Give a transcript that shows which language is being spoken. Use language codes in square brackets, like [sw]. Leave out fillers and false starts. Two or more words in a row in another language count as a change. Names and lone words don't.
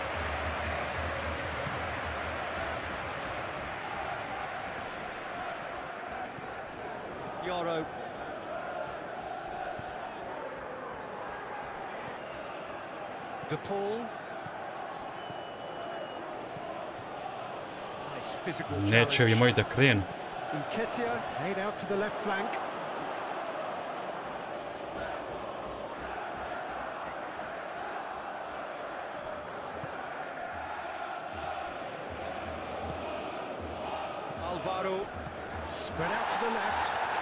[en] Yoro. De Paul. Nice physical challenge. [bs] Neće ovi moji da krenu. [en] Nketiah played out to the left flank. Alvaro spread out to the left.